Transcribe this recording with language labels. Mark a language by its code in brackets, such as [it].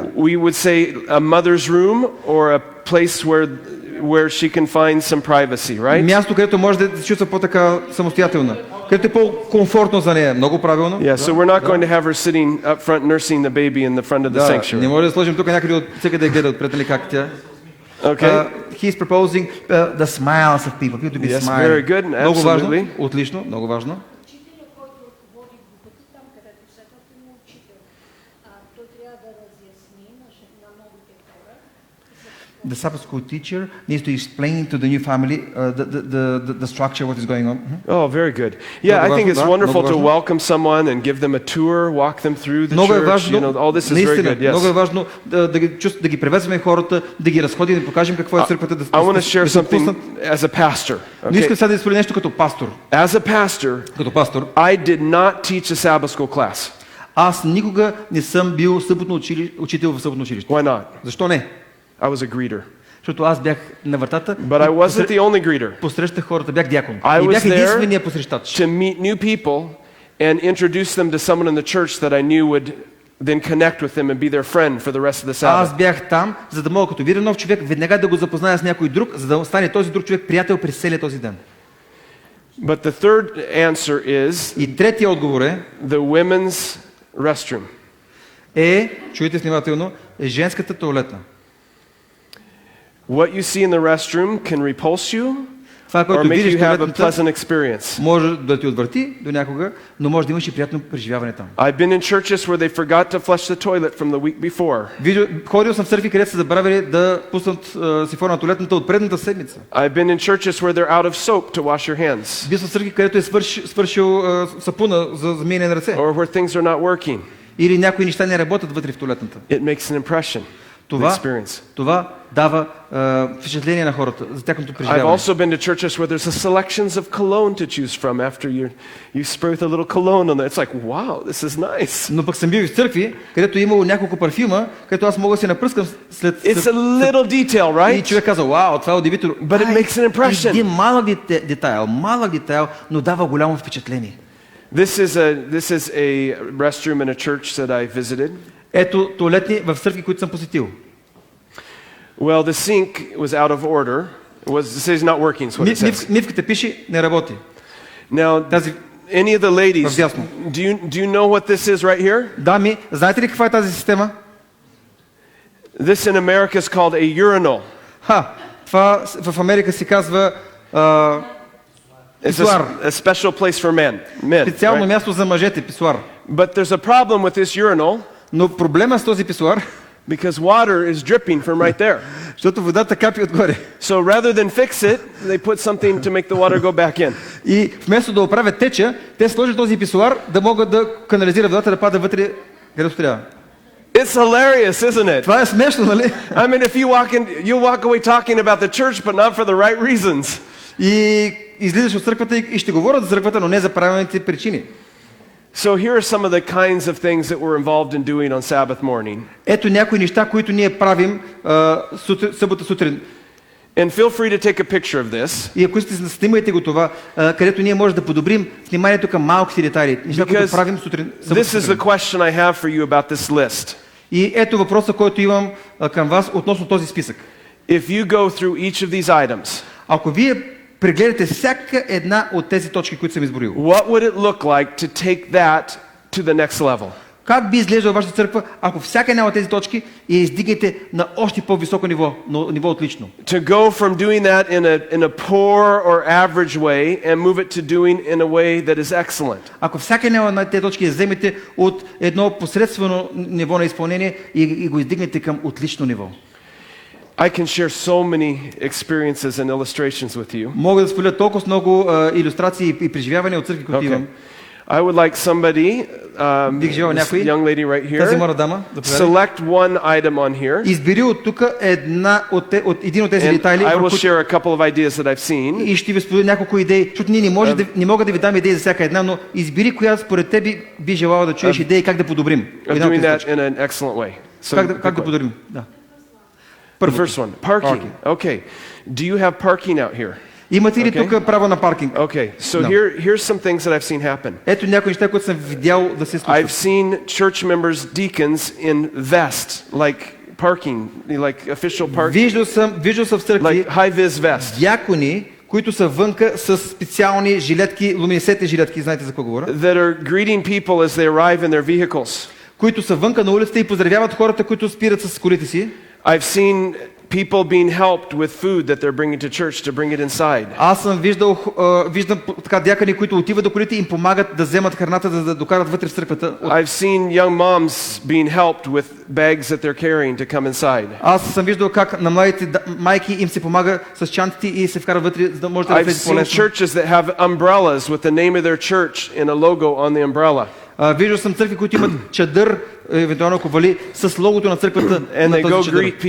[en] We would say a mother's room or a place where she can find some privacy, right? [bg] Място, където може да се чувства по-така самостоятелна, където е по-комфортно за нея. Много правилно. [en] Yeah, so we're not going to have her sitting up front nursing the baby in the front of the sanctuary. [bg] Не може да сложим тук някъде от всеки да гледа отпред, нали как тя. [en] Okay. He's proposing the smiles of people to be Yes, smiling. very good. [bg] Много важно, [en] Absolutely. [bg] отлично, много важно. Учителя, който води групата там, където седят, има учител. Той трябва да разясни на новите хора [en] The Sabbath school teacher needs to explain to the new family the structure, what is going on. Oh, very good. Yeah, I think it's wonderful to welcome someone and give them a tour, walk them through the church. You know, all this is very good. Yes. [bg] Много е важно да ги приветстваме хората, да ги разходим, да покажем какво е църквата. [en] I want to share something as a pastor. [bg] Но искам сега да споделя нещо като пастор. [en] As a pastor, I did not teach a Sabbath school class. [bg] Аз никога не съм бил учител в съботно училище. [en] Why not? [bg] Защо не? [en] I was a greeter. [bg] Защото аз бях на вратата. [en] But I wasn't the only greeter. [bg] Посрещах хората, бях дякон. [en] I [bg] И бях [en] was [bg] единственият посрещач. [en] To meet new people and introduce them to someone in the church that I knew would then connect with them and be their friend for the rest of the Sabbath. [bg] Аз бях там, за да мога като видя нов човек, веднага да го запозная с някой друг, за да стане този друг човек приятел през целия този ден. [en] But the third answer is [bg] И третия отговор е [en] the women's restroom. [bg] Чуйте внимателно, женската тоалетна. [en] What you see in the restroom can repulse you [bg] Това, [en] or [bg] което [en] make [bg] видиш [en] you [bg] в [en] have a [bg] тоалетната, [en] pleasant experience. [bg] може да ти отврати до някога, но може да имаш и приятно преживяване там. [en] I've been in churches where they forgot to flush the toilet from the week before. [bg] Ходил съм в църкви, където са забравили да пуснат сифона на тоалетната от предната седмица. [en] I've been in churches where they're out of soap to wash your hands. [bg] Бил съм в църкви, където е свършил сапуна за миене на ръце. [en] Or where things are not working. [bg] Или някои неща не работят вътре в тоалетната. [en] It makes an impression. [bg] Това дава впечатление на хората за тяхното [en] I've [bg] преживяване. [en] also been to churches where there's a selections of cologne to choose from after you spray with a little cologne on it. It's like, wow, this is nice. [bg] Но пък съм бил в църкви, където имало няколко парфюма, където аз мога да се напръскам след... [en] It's a little detail, right? [bg] И човек казва, вау, това е удивително. [en] But it makes an impression. [bg] Един малък детайл, но дава голямо впечатление. [en] This is a restroom in a church that I visited. [bg] Ето тоалетни в църкви, които съм посетил. [en] Well, the sink was out of order. It says not working, is what it says. [bg] Мивката пише, не работи. [en] Now, any of the ladies, do you know what this is right here? [bg] Дами, знаете ли каква е тази система? [en] This in America is called a urinal. [bg] Това в Америка се казва писуар. [en] It's a special place for men. [bg] Специално място за мъжете, писуар. [en] But there's a problem with this urinal. [bg] Но проблема с този писуар, [en] because water is dripping from right there. [bg] Защото водата капи отгоре. [en] So rather than fix it, they put something to make the water go back in. [bg] И вместо да оправят теча, те сложат този писуар да могат да канализират водата да пада вътре, където трябва. [en] It's hilarious, isn't it? [bg] Това е смешно, нали? [en] I mean, if you walk away talking about the church, but not for the right reasons. [bg] И излизаш от църквата и ще говорят за църквата, но не за правилните причини. [en] So here are some of the kinds of things that we're involved in doing on Sabbath morning. [bg] Ето някои неща, които ние правим събота сутрин. [en] And feel free to take a picture of this. [bg] И ако сте снимайте го това, където ние можем да подобрим вниманието към малките детайли, неща, които правим сутрин. [en] This is the question I have for you about this list. [bg] И ето въпроса, който имам към вас относно този списък. [en] If you go through each of these items, [bg] ако вие прегледате всяка една от тези точки, които съм изброил, [en] what would it look like to take that to the next level? [bg] Как би изглеждала вашата църква, ако всяка една от тези точки я издигнете на още по-високо ниво, но ниво отлично? [en] To go from doing that in a poor or average way and move it to doing in a way that is excellent. [bg] Ако всяка една от тези точки я вземете от едно посредствено ниво на изпълнение и го издигнете към отлично ниво. [en] I can share so many experiences and illustrations with you. [bg] Мога да споделя толкова много илюстрации и преживявания от църкви, които имам. [en] I would like somebody, this young lady right here, select one item on here. [bg] Избери от тук един от тези детайли. [en] I will share a couple of ideas that I've seen. [bg] И ще ви споделя няколко идеи, защото ние не мога да ви дам идеи за всяка една, но избери коя според теб би желала да чуеш идеи как да подобрим. [en] Doing that in an excellent way. [bg] Как да подобрим? Да. [en] The first one, parking. Okay. Do you have parking out here? [bg] Имате ли тук право на паркинг? [en] Okay. So here's some things that I've seen happen. [bg] Ето някои неща, които съм видял да се случват. [en] I've seen church members, deacons in vest, like parking, like official parking. [bg] Виждал съм в църкви [en] like high-vis vest. [bg] Дякони, които са вънка с специални жилетки, луминесцентни жилетки, знаете за какво говоря? [en] That are greeting people as they arrive in their vehicles. [bg] Които са вънка на улицата и поздравяват хората, които спират с колите си. [en] I've seen people being helped with food that they're bringing to church to bring it inside. [bg] Аз съм виждам така дякъни, които отиват до колите и им помагат да вземат храната, за да докарат вътре в църквата. [en] I've seen young moms being helped with bags that they're carrying to come inside. [bg] Аз съм виждал как на младите майки им се помага с чантите и се вкарат вътре, за да може да влезе по-лесно. [en] I've seen churches that have umbrellas with the name of their church and a logo on the umbrella. [bg] Виждал съм църкви, които имат чадър, евентуално ако вали, с логото на църквата на този чадър.